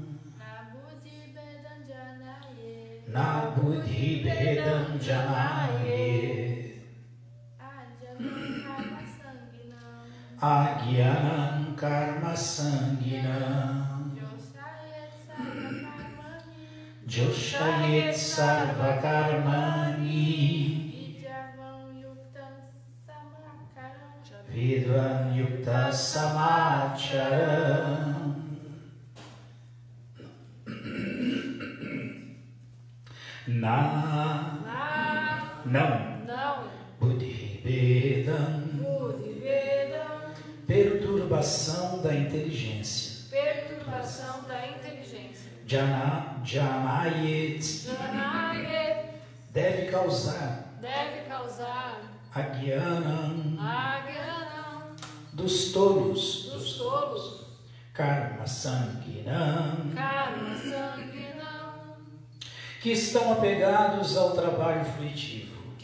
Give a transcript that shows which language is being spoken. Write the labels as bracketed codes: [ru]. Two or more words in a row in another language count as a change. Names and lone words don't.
[sa] Na buddhi bhedam janaye, ajnanam karma sanginam, joshayet sarva karmani, vidvam yukta samacharam. Não, buddhi vedam, [pt] perturbação da inteligência, janayet, deve causar, ajnanam, dos tolos, [sa] karma sanginam, [pt] que estão apegados ao trabalho fruitivo.